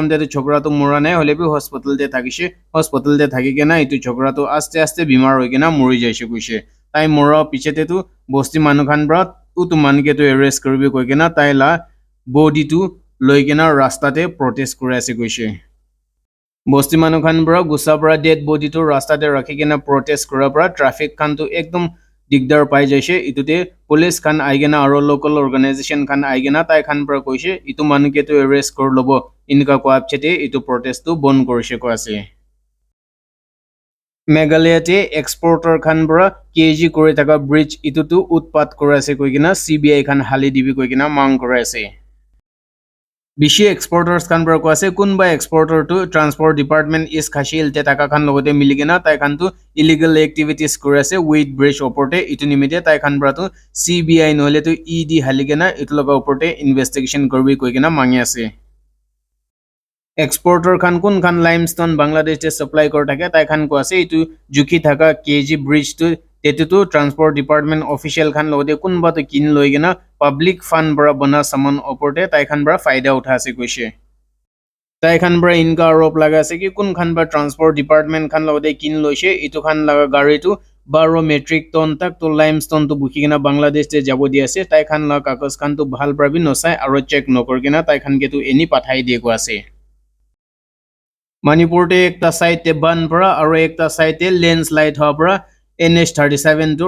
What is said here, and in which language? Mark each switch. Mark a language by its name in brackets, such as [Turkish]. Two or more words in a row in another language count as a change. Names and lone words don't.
[Naga Pidgin] te chokra to mura nai hole bi hospital te thakise hospital te thaki kena itu chokra to aste aste bimar hoi kena muri jaise koise tai mura pichete tu bosti manu khan bra utu man ke tu arrest koribi koi kena tai la body tu loi kena rasta te protest kore ase koise bosti manu khan bra gusa bra dead body tu rasta te rakhi kena protest kora bra traffic khan tu ekdom digdar pai jaise itute police khan aigena aro local organization khan aigena tai khan bra koise itu manu ke tu arrest kor lobo inka ko apchete itu protest tu bon korise ko ase Meghalaya te exporter khan bra KG kore thaka bridge itu tu utpat kora ase koikena CBI khan hali dibi koikena mang kora ase Bishi exporters khan bra ko ase kunba exporter to [English] transport department [Naga Pidgin] is khashil te taka khan logote miligena tai khan tu [English] illegal activities [Naga Pidgin] kore ase [English] with bridge [Naga Pidgin] oporte itu nimite tai khan bra tu CBI nohole tu ED haligena itu loga oporte investigation korbi koigena mangi ase Exporter khan kun khan limestone Bangladesh te supply kor thake tai khan ko ase itu jukhi thaka KG bridge tu tetu tu [English] transport department official [Naga Pidgin] khan logote kunba to kin loigena [English] public fund [Naga Pidgin] bra bana saman oporte tai khan bra faida utha ase koise Tai khan bra inka arop laga ase ki kun khan ba [English] transport department [Naga Pidgin] khan logote kin loise itu khan laga gari tu 12 [English] metric ton [Naga Pidgin] tak to limestone tu bukhi kena Bangladesh te jabo di ase tai khan la kaগজ khan tu bhal pra bi nosai aro check nokor kena tai khan ke tu eni pathai die ko ase Manipur te ekta side te ban pra aro ekta side te landslide hoa pra NH37 to